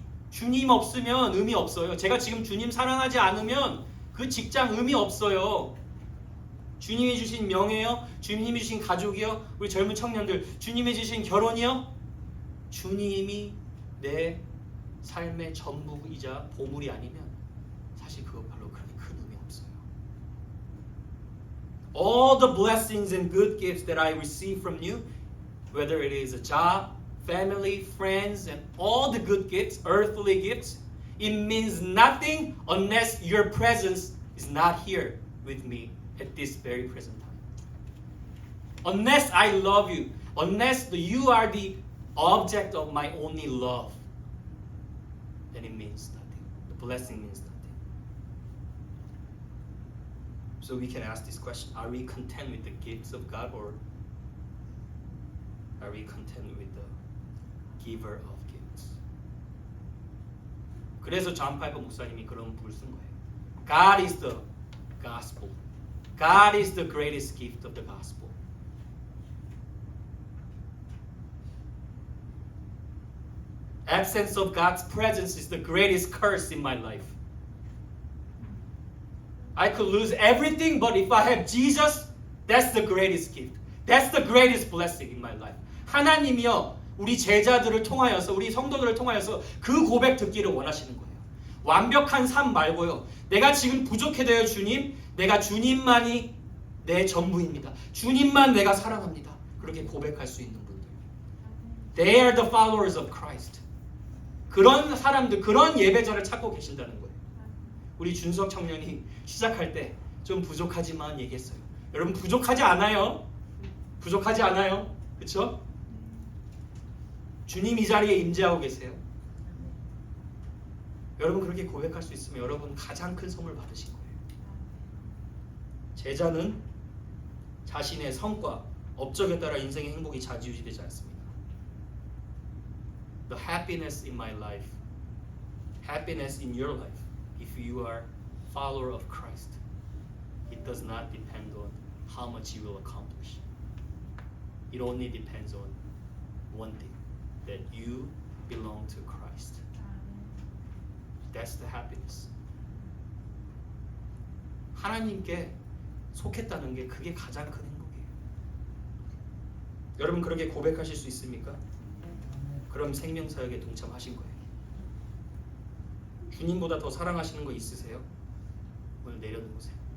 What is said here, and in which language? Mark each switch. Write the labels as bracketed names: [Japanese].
[Korean] 주님 없으면 의미 없어요. 제가 지금 주님 사랑하지 않으면 그 직장 의미 없어요. 주님이 주신 명예요? 주님이 주신 가족이요? 우리 젊은 청년들 주님이 주신 결혼이요? 주님이 내 삶의 전부이자 보물이 아니면 사실 그거 별로 그렇게 큰 의미 없어요. [English] All the blessings and good gifts that I receive from you, whether it is a job, family, friends, and all the good gifts, earthly gifts, it means nothing unless your presence is not here with me at this very present time. Unless I love you, unless you are the object of my only love, then it means nothing. The blessing means nothing. So we can ask this question, are we content with the gifts of God or are we content with the giver of gifts? [Korean] 그래서 존 파이퍼 목사님이 그런 부를 쓴 거예요. [English] God is the gospel. God is the greatest gift of the gospel. Absence of God's presence is the greatest curse in my life. I could lose everything, but if I have Jesus, that's the greatest gift. That's the greatest blessing in my life. [Korean] 하나님이요, 우리 제자들을 통하여서, 우리 성도들을 통하여서 그 고백 듣기를 원하시는 거예요. 완벽한 삶 말고요. 내가 지금 부족해도요, 주님. 내가 주님만이 내 전부입니다. 주님만 내가 사랑합니다. 그렇게 고백할 수 있는 분들. [English] They are the followers of Christ. [Korean] 그런 사람들, 그런 예배자를 찾고 계신다는 거예요. 우리 준석 청년이 시작할 때 좀 부족하지만 얘기했어요. 여러분 부족하지 않아요. 부족하지 않아요. 그렇죠? 주님 이 자리에 임재하고 계세요. 여러분 그렇게 고백할 수 있으면 여러분 가장 큰 선물 받으신 거예요. 제자는 자신의 성과, 업적에 따라 인생의 행복이 좌지우지되지 않습니다. [English] The happiness in my life, happiness in your life, if you are follower of Christ, it does not depend on how much you will accomplish. It only depends on one thing, that you belong to Christ. That's the happiness. [Korean] 하나님께 속했다는 게 그게 가장 큰 행복이에요. 여러분 그렇게 고백하실 수 있습니까? 그럼 생명사역에 동참하신 거예요. 주님보다 더 사랑하시는 거 있으세요? 오늘 내려놓으세요.